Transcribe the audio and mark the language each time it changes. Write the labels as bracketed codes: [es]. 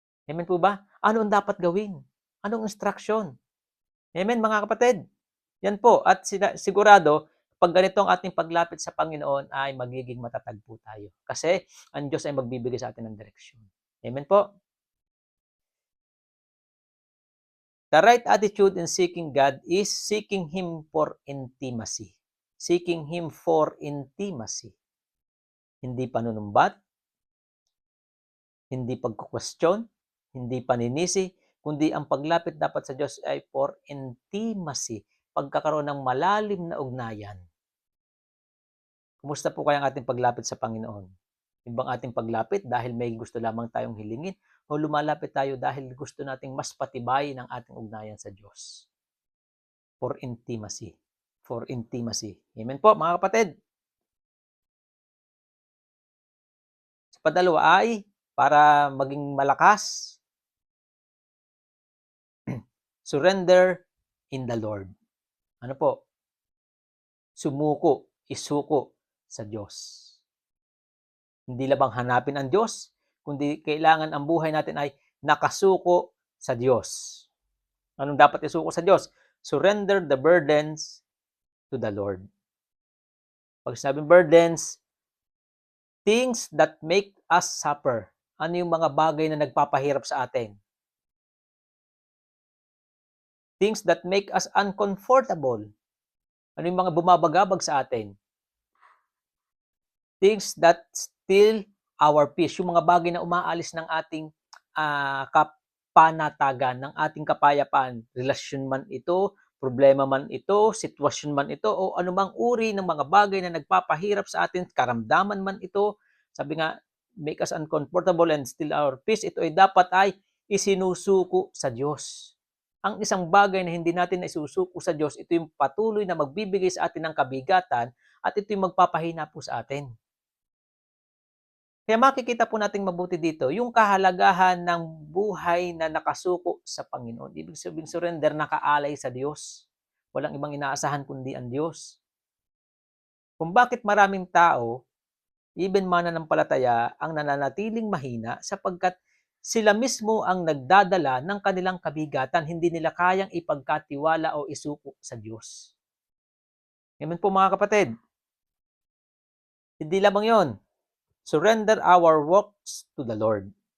[tl] Amen po ba? Ano ang dapat gawin? Anong instruction? Amen mga kapatid? Yan po. At sigurado, pag ganito ang ating paglapit sa Panginoon ay magiging matatag po tayo. Kasi ang Diyos ay magbibigay sa atin ng direksyon. Amen po? [en] The right attitude in seeking God is seeking Him for intimacy. Seeking Him for intimacy. [tl] Hindi panunumbat, hindi pagkukwestiyon, hindi paninisi, kundi ang paglapit dapat sa Diyos ay [en] for intimacy, [tl] pagkakaroon ng malalim na ugnayan. Kumusta po kaya ang ating paglapit sa Panginoon? Ibang ating paglapit dahil may gusto lamang tayong hilingin o lumalapit tayo dahil gusto nating mas patibayin ang ating ugnayan sa Diyos? [en] For intimacy. For intimacy. Amen [tl] po mga kapatid. Sa padalawa ay para maging malakas, [en] surrender in the Lord. [tl] Ano po? Sumuko, isuko sa Diyos. Hindi labang hanapin ang Diyos, kundi kailangan ang buhay natin ay nakasuko sa Diyos. Anong dapat isuko sa Diyos? [en] Surrender the burdens to the Lord. [tl] Pag sinabing [en] burdens, things that make us suffer. [tl] Ano yung mga bagay na nagpapahirap sa atin? [en] Things that make us uncomfortable. [tl] Ano yung mga bumabagabag sa atin? [en] Things that steal our peace. [tl] Yung mga bagay na umaalis ng ating kapanatagan, ng ating kapayapaan. Relasyon man ito, problema man ito, sitwasyon man ito, o anumang uri ng mga bagay na nagpapahirap sa atin, karamdaman man ito. Sabi nga, [en] make us uncomfortable and steal our peace. [tl] Ito ay dapat ay isinusuko sa Diyos. ang isang bagay na hindi natin naisusuko sa Diyos, ito yung patuloy na magbibigay sa atin ng kabigatan at ito yung magpapahina po sa atin. Kaya makikita po nating mabuti dito yung kahalagahan ng buhay na nakasuko sa Panginoon. Ibig sabihin surrender, nakaalay sa Diyos. Walang ibang inaasahan kundi ang Diyos. Kung bakit maraming tao, even mananampalataya, ang nananatiling mahina sapagkat sila mismo ang nagdadala ng kanilang kabigatan, hindi nila kayang ipagkatiwala o isuko sa Diyos. Amen po mga kapatid. Hindi lamang yon. [en] Surrender our works to the Lord.